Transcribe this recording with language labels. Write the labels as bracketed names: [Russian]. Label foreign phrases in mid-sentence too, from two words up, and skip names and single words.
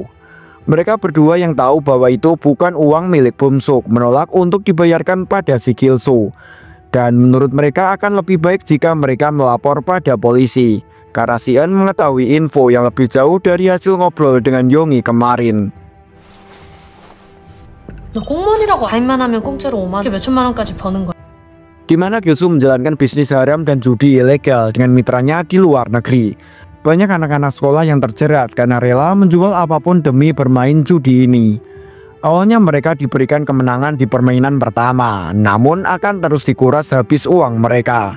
[Indonesian] Mereka berdua yang tahu bahwa itu bukan uang milik Bum-suk menolak untuk dibayarkan pada si Gil-soo. Dan menurut mereka akan lebih baik jika mereka melapor pada polisi, karena Sion mengetahui info yang lebih jauh dari hasil ngobrol dengan Yonggi kemarin. [Korean] 너 공무원이라고 가입만 하면 공짜로 5만 원, 몇천만 원까지 버는 거야. [Indonesian] Di mana Gil-soo menjalankan bisnis haram dan judi ilegal dengan mitranya di luar negeri. Banyak anak-anak sekolah yang terjerat karena rela menjual apapun demi bermain judi ini. Awalnya mereka diberikan kemenangan di permainan pertama, namun akan terus dikuras habis uang mereka.